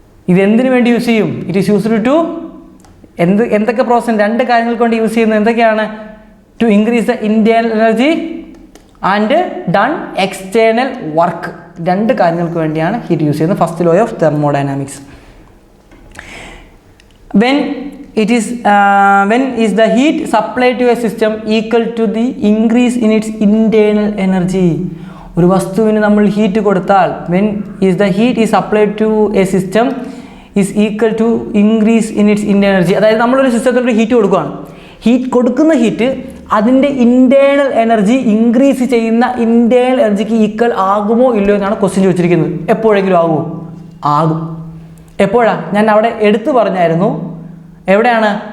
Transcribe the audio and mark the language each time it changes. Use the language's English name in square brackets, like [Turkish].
[Malayalam] ഇത് എന്തിനു വേണ്ടി യൂസ് ചെയ്യും? [English] it is used to [Malayalam] എന്തൊക്കെ പ്രോസസ്സ്? 2 കാര്യങ്ങൾക്ക് വേണ്ടി യൂസ് ചെയ്യുന്നത് എന്തൊക്കെയാണ്? [English] To increase the internal energy and done external work. [Malayalam] 2 കാര്യങ്ങൾക്ക് വേണ്ടിയാണ് ഹീറ്റ് യൂസ് ചെയ്യുന്നത്. [English] First law of thermodynamics. When is the heat supplied to a system equal to the increase in its internal energy? [Malayalam] ഒരു വസ്തുവിന് നമ്മൾ heat കൊടുത്താൽ [English] when is the heat is supplied to a system is equal to increase in its internal energy. [Malayalam] അതായത് നമ്മളൊരു സിസ്റ്റത്തിലൊരു heat കൊടുക്കുകയാണ്. കൊടുക്കുന്ന heat അതിൻ്റെ internal energy increase ചെയ്യുന്ന ഇൻറ്റേർണൽ എനർജിക്ക് ഈക്വൽ ആകുമോ ഇല്ലയോ എന്നാണ് ക്വസ്റ്റ്യൻ ചോദിച്ചിരിക്കുന്നത്. എപ്പോഴെങ്കിലും ആകുമോ? ആകും. എപ്പോഴാണ്? ഞാൻ അവിടെ എടുത്തു പറഞ്ഞായിരുന്നു. എവിടെയാണ്?